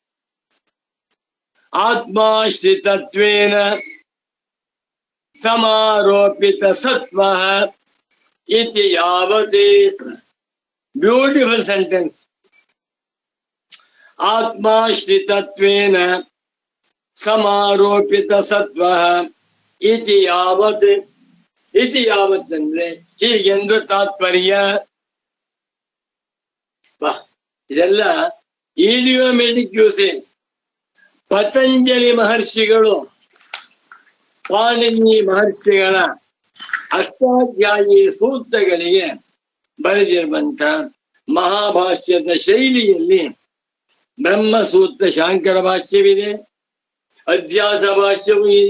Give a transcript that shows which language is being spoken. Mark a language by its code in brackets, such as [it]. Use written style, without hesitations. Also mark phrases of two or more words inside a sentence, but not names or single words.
[sa] ಆತ್ಮಾಶ್ರಿತತ್ವೇನ ಸಮಾರೋಪಿತ ಸತ್ವ ಇತಿ ಯಾವತಿ. [en] beautiful sentence. [sa] ಆತ್ಮಾಶ್ರಿತತ್ವೇನ ಸಮಾರೋಪಿತ ಸತ್ವ ಇತಿ ಯಾವತ್. ಇತಿ ಯಾವತ್ [kn] ಅಂದ್ರೆ ಹೀಗೆಂದು ತಾತ್ಪರ್ಯ. ಇದೆಲ್ಲ [en] idiomatic usage. [kn] ಪತಂಜಲಿ ಮಹರ್ಷಿಗಳು ಪಾಣಿನಿ ಮಹರ್ಷಿಗಳ ಅಷ್ಟಾಧ್ಯಾಯಿ ಸೂತ್ರಗಳಿಗೆ ಬರೆದಿರುವಂತ ಮಹಾಭಾಷ್ಯದ ಶೈಲಿಯಲ್ಲಿ ಬ್ರಹ್ಮಸೂತ್ರ ಶಾಂಕರ ಭಾಷ್ಯವಿದೆ, ಅಧ್ಯಾಸ ಭಾಷ್ಯವೂ ಇದೆ.